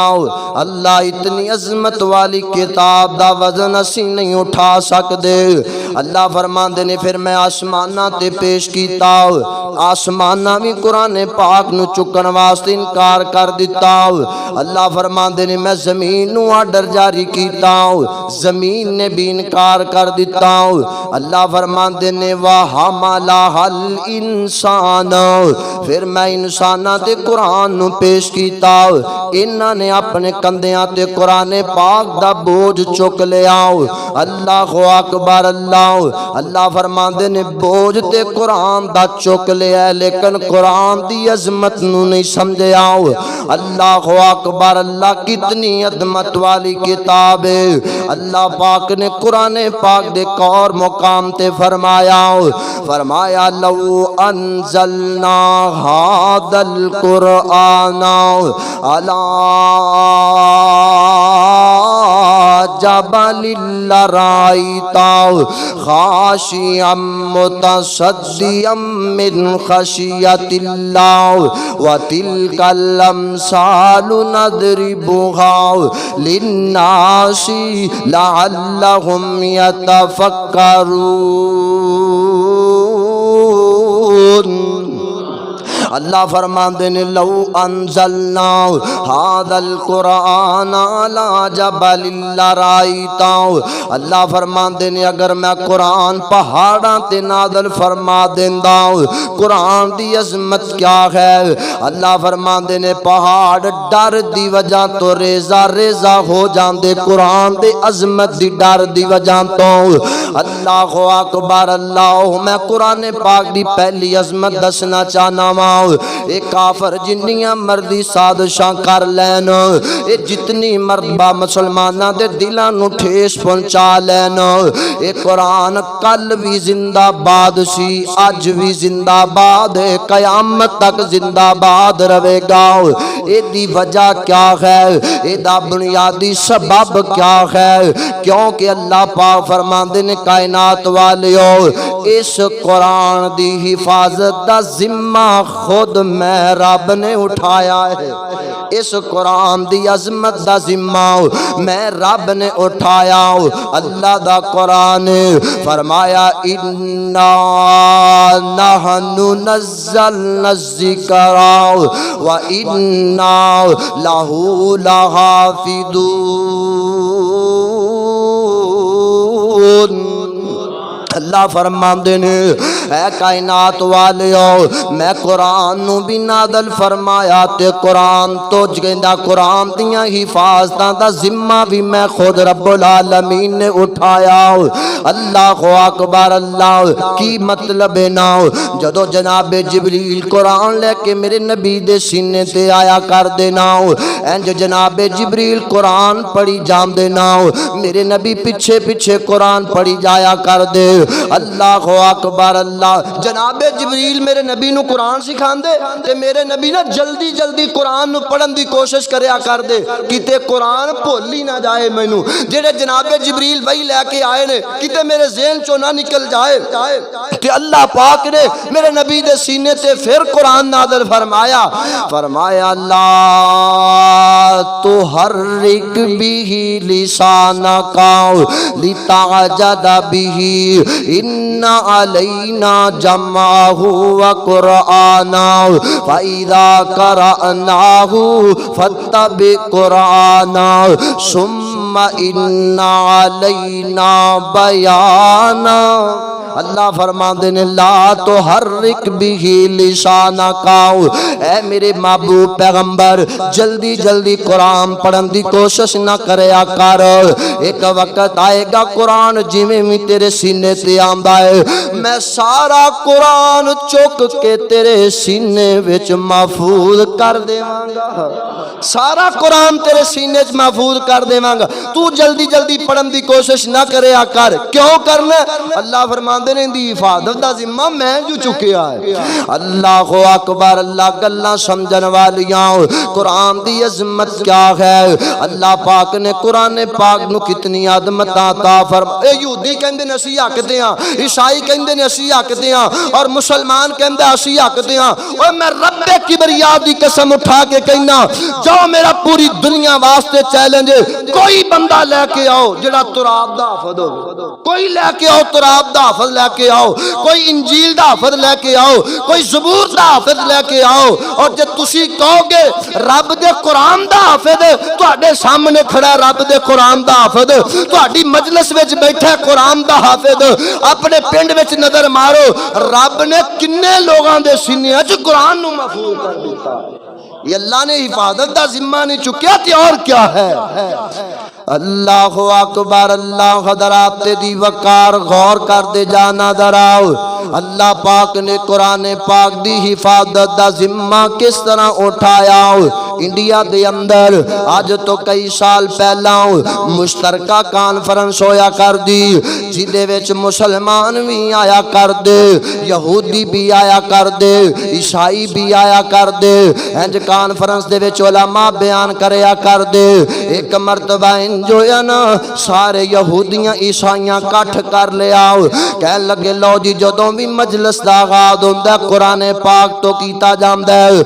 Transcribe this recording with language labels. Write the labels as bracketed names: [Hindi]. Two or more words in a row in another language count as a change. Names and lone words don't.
[Punjabi] اللہ اتنی عظمت والی کتاب دا وزن اسی نہیں اٹھا سکدے۔ اللہ فرماندے نے پھر میں آسمانہ تے پیش کیتا، آسمانہ بھی قرآن پاک نو چکن واسطے انکار کر دیتا۔ اللہ فرماندے نے میں زمین نو آرڈر جاری کیتا، زمین نے بھی انکار کر دیتا۔ اللہ فرماندے نے [Arabic] وَحَمَلَهَا الْإِنسَانُ، [Punjabi] پھر میں انسانہ تے قرآن نو پیش کیتا، انہاں نے اپنے کندیاں تے قرآن پاک دا بوجھ چک لیا۔ [Arabic] اللہ اکبر اللہ۔ [Punjabi] اللہ فرماندے نے بوجھ تے قرآن دا چک لیا لیکن قرآن دی عظمت نو نہیں سمجھیا۔ [Arabic] اللہ اکبر اللہ، [Punjabi] کتنی عظمت والی کتاب ہے۔ اللہ پاک نے قرآن پاک دے اور مقام تے فرمایا [Arabic] لو انزلنا هذا القرآن على جبل لرأيته خاشعا متصدعا من خشية الله وتلك الأمثال نضربها للناس لعلهم يتفكرون۔ [Punjabi] اللہ فرماتے ہیں [Arabic] لو انزلنا هذا القرآن على جبل لرأيته، [Punjabi] اللہ فرماتے ہیں اگر میں قرآن پہاڑاں تے نازل فرما دیندا، قرآن دی عظمت کیا ہے، اللہ فرماتے ہیں پہاڑ ڈر دی وجہ تو ریزہ ریزہ ہو جاندے قرآن دے عظمت دی ڈر دی وجہ تو۔ [Arabic] اللہ اکبر، [Punjabi] اللہ میں قرآن پاک دی پہلی عظمت دسنا چاہنا وا، اے کافر جنیاں مردی سازشاں کر لین، اے جتنی مرتبہ مسلماناں دے دلاں نو ٹھیس پہنچا لین، اے قرآن کل بھی زندہ باد سی، اج بھی زندہ باد ہے، قیامت تک زندہ باد رہے گا۔ اے دی وجہ کیا ہے، اے دا بنیادی سبب کیا ہے، کیونکہ اللہ پاک فرماندے نے کائنات والیو اس قرآن دی حفاظت دا ذمہ خود میں رب نے اٹھایا ہے، اس قرآن دی عظمت دا ذمہ میں رب نے اٹھایا۔ اللہ دا قرآن فرمایا [Arabic] اِنَّا نَحْنُ نَزَّلْنَا الذِّكْرَ وَإِنَّا لَهُ لَحَافِظُونَ۔ [Punjabi] اللہ فرماندے نے اے کائنات والیو میں قرآن نو بھی نازل فرمایا تے قرآن تو جگندہ قرآن دیاں حفاظتاں دا ذمہ بھی میں خود رب العالمین نے اٹھایا۔ [Arabic] اللہ اکبر، [Punjabi] اللہ کی مطلب ہے نا جدو جناب جبریل قرآن لے کے میرے نبی دے سینے تے آیا کر دینا، انج جناب جبریل قرآن پڑھی جام دینا، میرے نبی پیچھے پیچھے قرآن پڑھی جایا کر دے۔ [Arabic] اللہ اکبر، [Punjabi] اللہ جناب جبریل میرے نبی نو قرآن سکھان دے تے میرے نبی نا جلدی جلدی قرآن نو پڑھن دی کوشش کریا کر دے کتے قرآن بھول ہی نہ جائے مینوں، جڑے جناب جبریل وہی لے کے آئے نے کتے میرے ذہن چوں نہ نکل جائے تے اللہ پاک نے میرے نبی دے سینے تے پھر قرآن نازل فرمایا، فرمایا لا [Arabic] تحرک به لسانک لتعجل به ان علینا جمعہ وقرآنا فاذا قرأناہ فاتبع قرآنا ثم ان علینا بیانا۔ [Punjabi] اللہ فرماندے نے [Arabic] لا تحرک به لسانک، [Punjabi] اے میرے محبوب پیغمبر جلدی جلدی قرآن پڑھن دی کوشش نہ کریا کر، ایک وقت آئے گا قرآن جویں میں تیرے سینے تے آندا ہے میں سارا قرآن چک کے تیرے سینے وچ محفوظ کر دیواں گا، سارا قرآن تیرے سینے وچ محفوظ کر دیواں گا، تو جلدی جلدی پڑھن دی کوشش نہ کریا کر۔ کیوں کرنا؟ اللہ فرماندے نے دی حفاظت دا ذمہ میں جو چکیا ہے۔ [Arabic] اللہ اکبر، [Punjabi] اللہ گلاں سمجھن والیاں قرآن دی عظمت کیا ہے، اللہ پاک نے قرآن پاک نو کتنی عظمت عطا فرمائی۔ یہودی کہندے نے اسی حق تے ہاں، عیسائی کہندے نے اسی حق تے ہاں، اور مسلمان کہندے اسی حق تے ہاں۔ اور میں رب کبریا دی قسم اٹھا کے کہنا جو میرا پوری دنیا واسطے چیلنج ہے، کوئی بندہ لے کے آؤ جڑا تراب دا حافظ ہو، کوئی لے کے آؤ تراب دا حافظ لے کے آؤ، کوئی انجیل دا حافظ لے کے آؤ، کوئی زبور دا حافظ لے کے آؤ، اور جے تسی کہو گے رب دے قرآن دا حافظ تواڈے سامنے کھڑا ہے، رب دے قرآن دا حافظ تواڈی مجلس وچ بیٹھا ہے قرآن دا حافظ، اپنے پنڈ وچ نظر مارو رب نے کنے لوگاں دے سینے وچ قرآن نو محفوظ کر دیتا۔ یہ اللہ نے حفاظت دا ذمہ نہیں چکیا تے اور کیا ہے۔ [Arabic] اللہ اکبر، [Punjabi] اللہ حضرات دی وقار غور کر دے جانا دراؤ، اللہ پاک نے قرآن پاک دی حفاظت دا ذمہ کس طرح اٹھایا۔ انڈیا دے اندر آج تو کئی سال پہلا مشترکہ کانفرنس ہویا کر دی جدے وچ مسلمان بھی آیا کر دے، یہودی بھی آیا کر دے، عیسائی بھی آیا کر دے، انج کانفرنس دے وچ علماء بیان کریا کر دے۔ ایک مرتبہ جو ہے نا سارے یہودیاں عیسائیاں کٹھ کر لے آؤ کہن لگے لو جی جدوں بھی مجلس دا آغاز ہوندا ہے قرآن پاک تو کیتا جاندا ہے